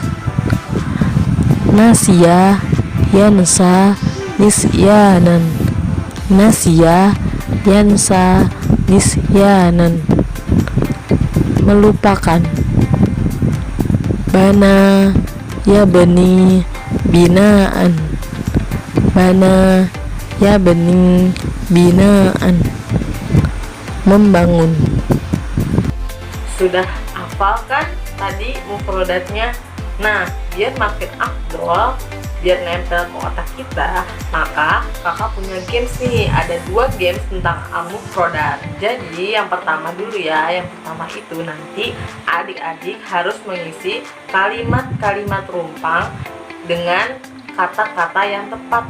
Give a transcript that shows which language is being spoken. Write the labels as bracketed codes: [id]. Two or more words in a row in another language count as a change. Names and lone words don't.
[ar] نسي ينسى نسيان نسي ينسى نسيان, melupakan. بنى يبني بناء بنى يبني, بناء, [id] membangun. Sudah hafal kan tadi mufrodatnya? Nah, biar makin afdol, biar nempel ke otak kita, maka kakak punya games nih. Ada 2 games tentang mufrodat. Jadi yang pertama dulu ya, yang pertama itu nanti adik-adik harus mengisi kalimat-kalimat rumpang dengan kata-kata yang tepat.